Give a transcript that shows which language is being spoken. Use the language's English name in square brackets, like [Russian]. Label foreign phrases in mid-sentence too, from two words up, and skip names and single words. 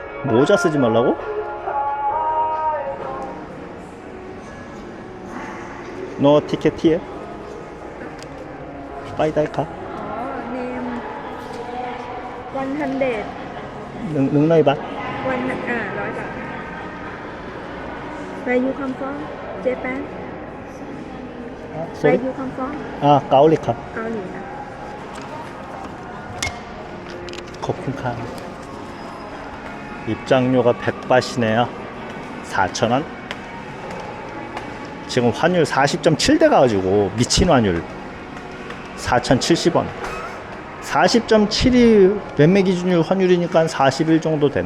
[Korean] 모자 쓰지 말라고? 너 티켓이에? [Thai] 빠이다이카? [English] name 100 [Thai] หนึ่ง ร้อย บาท? [English] 100 Where you come from? Japan? Where you come from? [Thai] 아, 까올리카. เกาหลีนะ 코쿤카. [Korean] 입장료가 100바시네요. 4,000원? 지금 환율 40.7 돼가지고 미친 환율 4,070원. 40.7이 매매 기준율 환율이니까 한 41 정도 되네.